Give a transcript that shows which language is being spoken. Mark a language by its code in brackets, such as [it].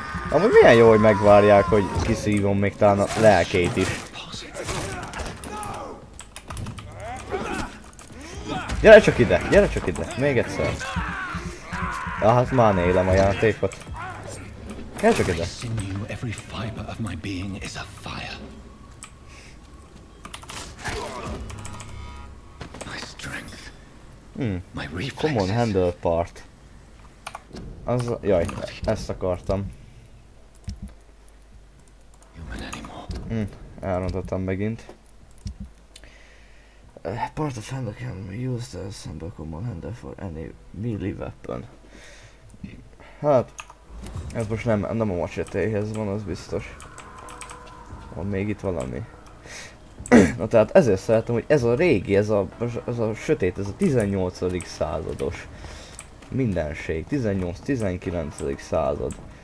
[hu] Amúgy milyen jó, hogy megvárják, hogy kiszívom még talán a lelkét is. Gyere csak ide, még egyszer. Ja, hát már nélem a játékot. Gyere csak ide. [en] Every fiber of my being is a fire. My strength. My reflexes. Common handle part. [hu] Az, jaj, ezt akartam. [en] Human anymore. [hu] Elrontottam megint. [en] Part of handle can be used as simple common handle for any melee weapon. [hu] Hát, ez most nem a machetéhez van, az biztos. Van még itt valami. Na tehát ezért szeretem, hogy ez a régi, ez a sötét, ez a 18. százados mindenség, 18-19. század.